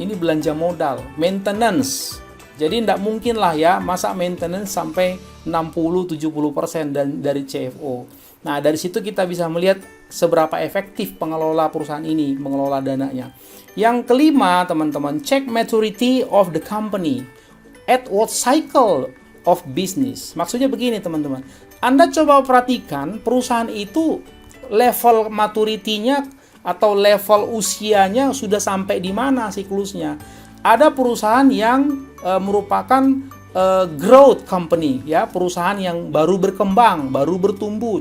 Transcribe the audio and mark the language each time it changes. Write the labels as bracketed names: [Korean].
[Indonesian] Ini belanja modal, maintenance. Jadi tidak mungkin lah ya masa maintenance sampai 60-70% dari CFO. Nah, dari situ kita bisa melihat seberapa efektif pengelola perusahaan ini mengelola dananya. Yang kelima, teman-teman, [English] check maturity of the company. At what cycle of business? [Indonesian] Maksudnya begini, teman-teman. Anda coba perhatikan perusahaan itu level maturity-nya atau level usianya sudah sampai di mana siklusnya. Ada perusahaan yang merupakan growth company ya, perusahaan yang baru berkembang, baru bertumbuh.